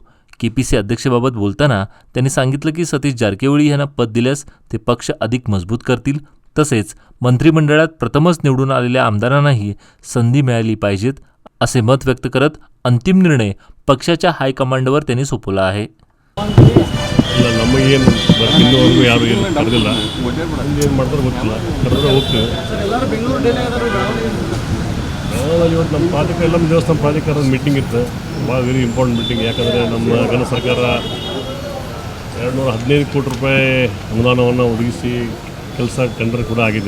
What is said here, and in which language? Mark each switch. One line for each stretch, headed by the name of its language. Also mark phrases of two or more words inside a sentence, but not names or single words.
Marathi: केपीसी अध्यक्षाबाबत बोलताना त्यांनी सांगितलं की सतीश जारकिहोळी यांना पद दिल्यास ते पक्ष अधिक मजबूत करतील. तसेच मंत्रिमंडळात प्रथमच निवडून आलेल्या आमदारांनाही संधी मिळाली पाहिजेत असे मत व्यक्त करत अंतिम निर्णय पक्षाच्या हायकमांडवर त्यांनी सोपवला आहे.
Kannada: ನಮಗೇನು ಇನ್ನೂವರೆಗೂ ಯಾರು ಏನು ಕರೆದಿಲ್ಲ, ಏನು ಮಾಡ್ತಾರೆ ಗೊತ್ತಿಲ್ಲ. ಕರೆದ್ರೆ ಹೋಗ್ತೀವಿ. ಇವತ್ತು ನಮ್ಮ ಪ್ರಾಧಿಕಾರ ಎಲ್ಲ ದೇವಸ್ಥಾನ ಪ್ರಾಧಿಕಾರದ ಮೀಟಿಂಗ್ ಇತ್ತು.
English: ಭಾಳ very important meeting.
Kannada: ಯಾಕಂದರೆ ನಮ್ಮ ಕೇಂದ್ರ ಸರ್ಕಾರ 215 ಕೋಟಿ ರೂಪಾಯಿ ಅನುದಾನವನ್ನು ಒದಗಿಸಿ ಕೆಲಸ ಟೆಂಡರ್ ಕೂಡ ಆಗಿದೆ.